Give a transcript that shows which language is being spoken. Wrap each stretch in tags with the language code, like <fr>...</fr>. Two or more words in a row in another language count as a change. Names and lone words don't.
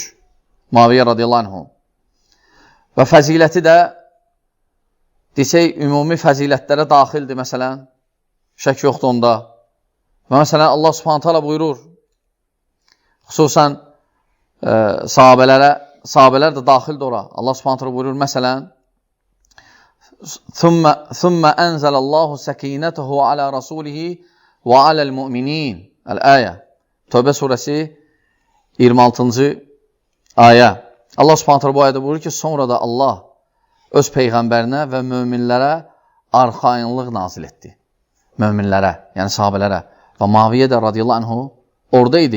<az>Muaviyyə</az> <ar>رضي الله عنه.</ar> <az>Və fəziləti də desək, ümumi fəzilətlərə daxildir, məsələn, şək yoxdur onda. Və məsələn, Allah Subhanahu taala buyurur, xüsusən sahabələr də daxildir ora. Allah Subhanahu taala buyurur, məsələn,</az> <ar>ثُمَّ أَنْزَلَ اللّٰهُ سَك۪ينَتَهُ عَلَى رَسُولِهِ وَعَلَى الْمُؤْمِنِينَ El-Aya.</ar> <az>Tövbə surəsi 26-cı ayə. Allah Subhanahu taala bu ayədə buyurur ki, sonra da Allah öz peyğəmbərinə və möminlərə arxayınlıq nazil etdi. Möminlərə, yəni sahabələrə. Və Muaviyyə də</az> <ar>رضي الله عنه</ar> <az>orada idi.</az>